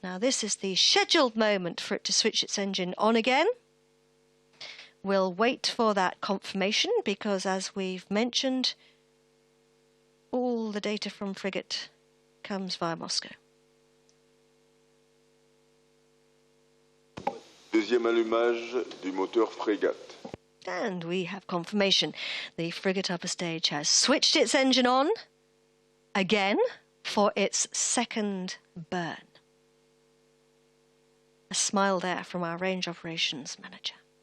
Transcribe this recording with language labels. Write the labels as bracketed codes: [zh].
[en] Now, this is the scheduled moment for it to switch its engine on again. We'll wait for that confirmation because, as we've mentioned, all the data from frigate comes via Moscow. [fr] Deuxième allumage du moteur frégate. [en] And we have confirmation. The frigate upper stage has switched its engine on again for its second burn. A smile there from our range operations manager.